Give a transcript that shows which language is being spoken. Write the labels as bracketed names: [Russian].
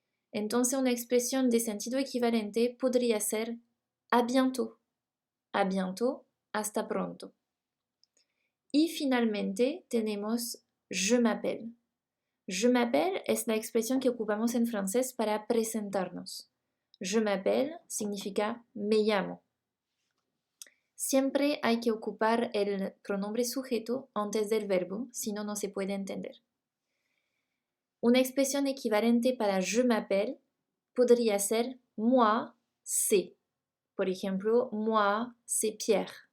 [Spanish] Entonces una expresión de sentido equivalente podría ser a bientôt. A bientôt, hasta pronto. Y finalmente tenemos je m'appelle. Je m'appelle es la expresión que ocupamos en francés para presentarnos. Je m'appelle significa me llamo. Siempre hay que ocupar el pronombre sujeto antes del verbo, si no, no se puede entender. Una expresión equivalente para je m'appelle podría ser moi, c'est. Por ejemplo, [French] moi, c'est Pierre.